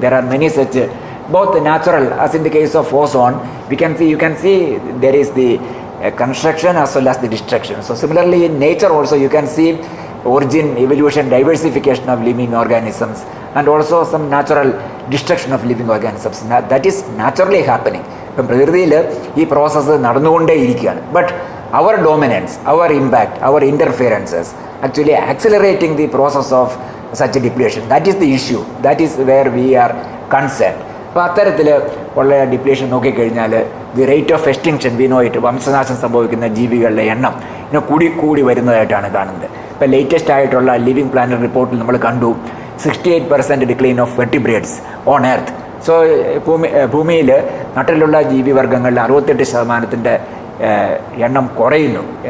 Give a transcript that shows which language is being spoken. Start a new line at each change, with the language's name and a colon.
English: There are many such, both natural, as in the case of ozone, you can see there is the construction as well as the destruction. So similarly in nature also you can see origin, evolution, diversification of living organisms, and also some natural destruction of living organisms. That is naturally happening.
Malayalam: ഇപ്പം പ്രകൃതിയിൽ ഈ process നടന്നുകൊണ്ടേയിരിക്കുകയാണ്.
English: But our dominance, our impact, our interferences actually accelerating the process of such a depletion. That is the issue. That is where we are concerned.
Malayalam: അപ്പോൾ അത്തരത്തിൽ ഉള്ള depletion നോക്കിക്കഴിഞ്ഞാൽ
English: the rate of extinction we know it,
Malayalam: വംശനാശം സംഭവിക്കുന്ന ജീവികളുടെ എണ്ണം കൂടി വരുന്നതായിട്ടാണ് കാണുന്നത്. ഇപ്പോൾ ലേറ്റസ്റ്റ് ആയിട്ടുള്ള ലിവിങ് പ്ലാനറ്റ് റിപ്പോർട്ടിൽ നമ്മൾ കണ്ടു
English: 68% decline of vertebrates on earth.
Malayalam: So ഭൂമിയിൽ നട്ടിലുള്ള ജീവിവർഗ്ഗങ്ങളിൽ 68% എണ്ണം കുറയുന്നു.